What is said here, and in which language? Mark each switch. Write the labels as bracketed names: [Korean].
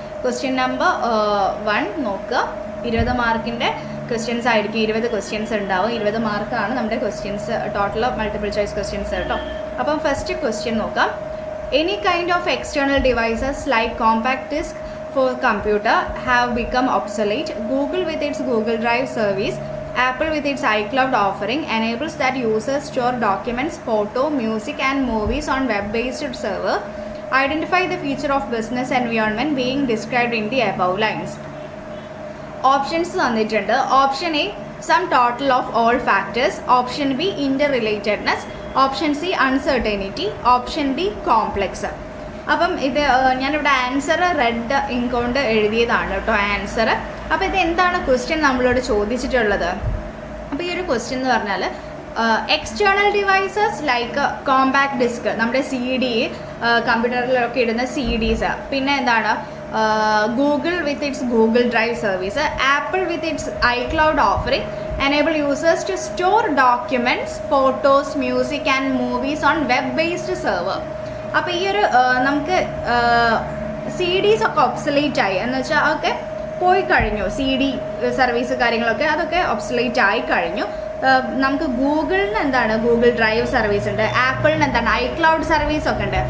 [Malayalam] Question number 1 നോക്കുക. 20 മാർക്കിൻ്റെ questions ആയിരിക്കും. 20 ക്വസ്റ്റ്യൻസ് ഉണ്ടാവും. 20 മാർക്കാണ് നമ്മുടെ questions total multiple choice questions കേട്ടോ. അപ്പം ഫസ്റ്റ് ക്വസ്റ്റ്യൻ നോക്കാം. [English] Any kind of external devices like compact disc for computer have become obsolete. Google with its Google Drive service, Apple with its iCloud offering enables that users store documents, photo, music and movies on web-based server. Identify the feature of business environment being described in the above lines. [Malayalam] Options തന്നിട്ടുണ്ട്. [English] Option A sum total of all factors. Option B interrelatedness. Option C uncertainty. Option D complex. [Malayalam] അപ്പം ഇത് ഞാനിവിടെ answer red ink കൊണ്ട് എഴുതിയതാണ് കേട്ടോ answer. അപ്പോൾ ഇത് എന്താണ് ക്വസ്റ്റ്യൻ നമ്മളോട് ചോദിച്ചിട്ടുള്ളത്? അപ്പോൾ ഈ ഒരു ക്വസ്റ്റ്യൻ എന്ന് പറഞ്ഞാൽ [English] external devices like compact disc, [Malayalam] നമ്മുടെ CD കമ്പ്യൂട്ടറിലൊക്കെ ഇടുന്ന CDs. പിന്നെ എന്താണ് [English] Google with its Google Drive service. Apple with its iCloud offering enable users to store documents, photos, music and movies on web-based server. [Malayalam] അപ്പോൾ ഈ ഒരു നമുക്ക് CDs ഒക്കെ obsolete ആയി എന്ന് വെച്ചാൽ ഒക്കെ പോയി കഴിഞ്ഞു. CD സർവീസ് കാര്യങ്ങളൊക്കെ അതൊക്കെ ഒബ്സലേറ്റ് ആയി കഴിഞ്ഞു. നമുക്ക് ഗൂഗിളിന് എന്താണ് ഗൂഗിൾ ഡ്രൈവ് സർവീസ് ഉണ്ട്, ആപ്പിളിന് എന്താണ് ഐക്ലൗഡ് സർവീസ് ഒക്കെ ഉണ്ട്.